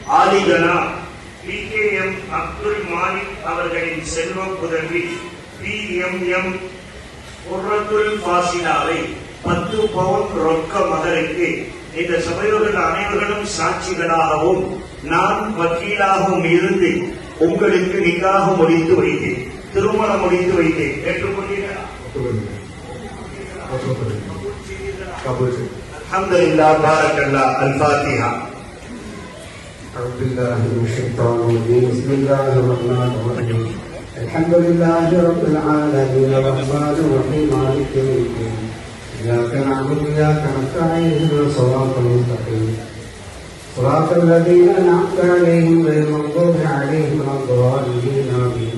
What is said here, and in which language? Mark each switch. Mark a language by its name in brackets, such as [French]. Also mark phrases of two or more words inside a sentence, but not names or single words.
[Tamil] மாலிகனா PKM அப்துல் மாலிக் அவர்களின் செல்வ புதல்வி PMM குர்ரத்துல் ஃபாசிலாவை 10 பவுன் ரொக்க மகருக்கு இந்த சபையோர்கள் அனைவர்களும் சாட்சிகளாகவும் நான் வக்கீலாகவும் இருந்து உங்களுக்கு நிக்காக முடித்து வைத்தேன், திருமணம் முடித்து வைத்தேன். [Arabic] ஏற்றுக்கொண்டீர்களா? الحمد لله، بارك الله. الفاتحة. أعوذ بالله من الشيطان الرجيم. بسم الله الرحمن الرحيم. الحمد لله رب العالمين الرحمن الرحيم مالك يوم الدين. إياك نعبد وإياك نستعين اهدنا الصراط المستقيم صراط الذين أنعمت عليهم غير المغضوب عليهم ولا الضالين آمين.